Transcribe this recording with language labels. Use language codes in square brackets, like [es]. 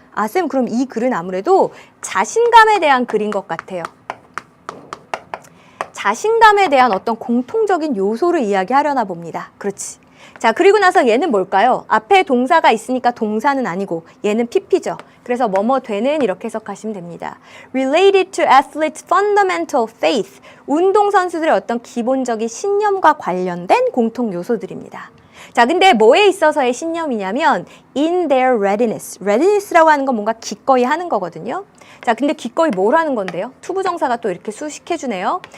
[ko] 아, 쌤, 그럼 이 글은 아무래도 자신감에 대한 글인 것 같아요. 자신감에 대한 어떤 공통적인 요소를 이야기하려나 봅니다. 그렇지. 자, 그리고 나서 얘는 뭘까요? 앞에 동사가 있으니까 동사는 아니고 얘는 PP죠. 그래서 뭐뭐 되는 이렇게 해석하시면 됩니다. [en] Related to athletes' fundamental faith. [ko] 운동선수들의 어떤 기본적인 신념과 관련된 공통 요소들입니다. 자, 근데 뭐에 있어서의 신념이냐면 [en] in their readiness. [ko] readiness라고 하는 건 뭔가 기꺼이 하는 거거든요. 자, 근데 기꺼이 뭘 하는 건데요? 투부정사가 또 이렇게 수식해주네요.